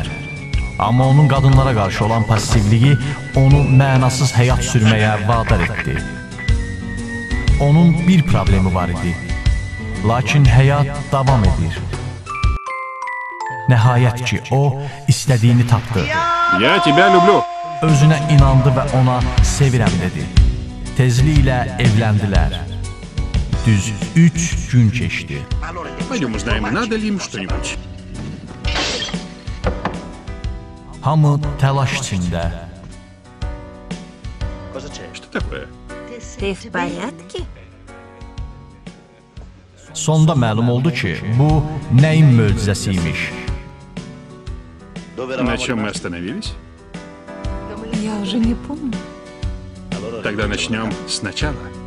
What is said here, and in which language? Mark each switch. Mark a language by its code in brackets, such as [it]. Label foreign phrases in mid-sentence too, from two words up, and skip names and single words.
[az] Amma onun qadınlara qarşı olan passivliyi onu mənasız həyat sürməyə vadar etdi. Onun bir problemi var idi. Lakin həyat davam edir. Nəhayət ki, o istədiyini tapdı. [ru] Я тебя люблю. [az] Özünə inandı və ona sevirəm dedi. Tezliklə evləndilər. Düz 3 gün keçdi. [ru] Пойдем узнаем, надо ли им что-нибудь. [az] Hamı təlaş içində. [ru] Что такое? Ты в порядке? [az] Sonda məlum oldu ki, bu nəyin möcüzəsi imiş. [ru] На чем мы остановились? Я уже не помню. Тогда начнем сначала.